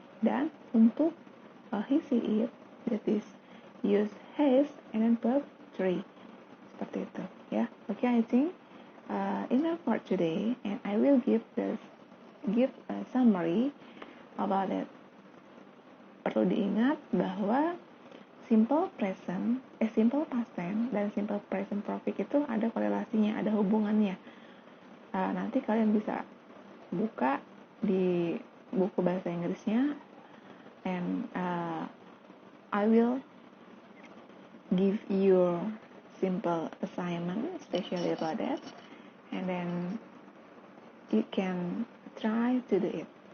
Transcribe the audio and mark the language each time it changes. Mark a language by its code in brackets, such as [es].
[id] Dan untuk [en] he, she, it, that is use has and then verb 3. [id] Seperti itu ya. [en] Okay, I think enough for today, and I will give a summary about it. [id] Perlu diingat bahwa simple past tense dan simple present perfect itu ada korelasinya, ada hubungannya. Nanti kalian bisa buka di buku bahasa Inggrisnya, [en] and I will give you simple assignment especially about that, and then you can try to do it.